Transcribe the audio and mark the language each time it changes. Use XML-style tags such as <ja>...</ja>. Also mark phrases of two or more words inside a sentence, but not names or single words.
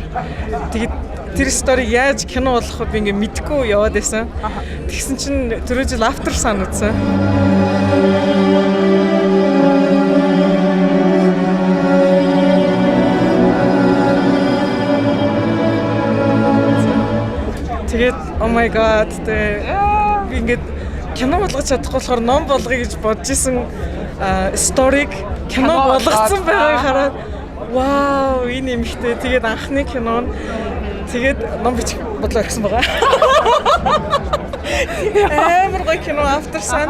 <mn>Тэгээд тэр сториг яаж кино болох вэ би ингээ мэдгүй яваад байсан. Тэгсэн чинь түрүү жил After Sun үзсэн. Тэгээд</mn> <en>oh my god</en> <mn>би ингээд кино болгож чадахгүй болохоор ном болгоё гэж бодож исэн сториг кино болгоцсон байгааг хараад вау энэ юмхтэй тэгээд анхны кино нь тэгээд ном бичих бодлоо гэсэн байгаа. Амар гоё кино After Sun.</mn>